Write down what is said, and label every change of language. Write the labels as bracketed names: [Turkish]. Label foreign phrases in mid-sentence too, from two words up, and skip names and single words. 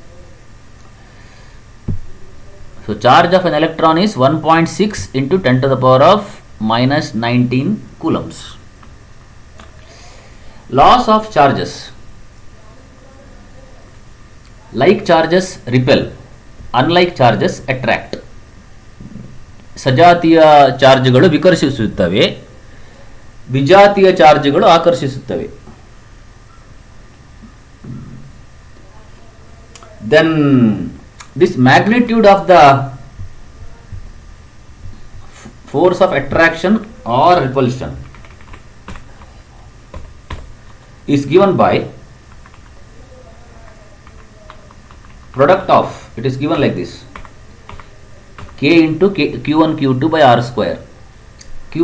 [English] So charge of an electron is 1.6 into 10 to the power of minus 19 coulombs. Laws of charges. Like charges repel, unlike charges attract. [Kannada] ಸಜಾತಿಯ ಚಾರ್ಜ್ಗಳು ವಿಕರ್ಷಿಸುತ್ತವೆ, ವಿಜಾತಿಯ ಚಾರ್ಜ್ಗಳು ಆಕರ್ಷಿಸುತ್ತವೆ. [English] Then this magnitude of the force of attraction or repulsion is given by product of, it is given like this, K into Q1 Q2 by R square.